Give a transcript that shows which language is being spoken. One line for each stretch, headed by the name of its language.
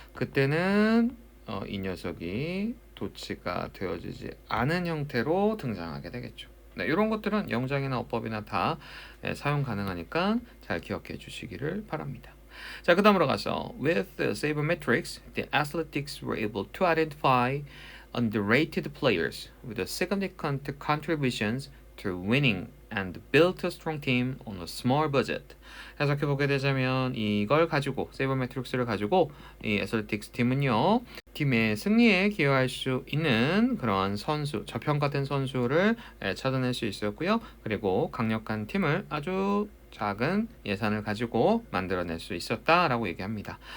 Korean: 그때는 이 녀석이 도치가 되어지지 않은 형태로 등장하게 되겠죠. 네, 이런 것들은 영장이나 어법이나 다 사용 가능하니까 잘 기억해 주시기를 바랍니다. 자, 그 다음으로 가서
English: With Sabermetrics, the athletics were able to identify underrated players with significant contributions to winning and built a strong team on a small budget.
Korean: 해석해 보게 되자면 이걸 가지고 세이버매트릭스를 가지고 이 애슬레틱스 팀은요. 팀의 승리에 기여할 수 있는 그러한 선수, 저평가된 선수를 찾아낼 수 있었고요. 그리고 강력한 팀을 아주 작은 예산을 가지고 만들어낼 수 있었다라고 얘기합니다.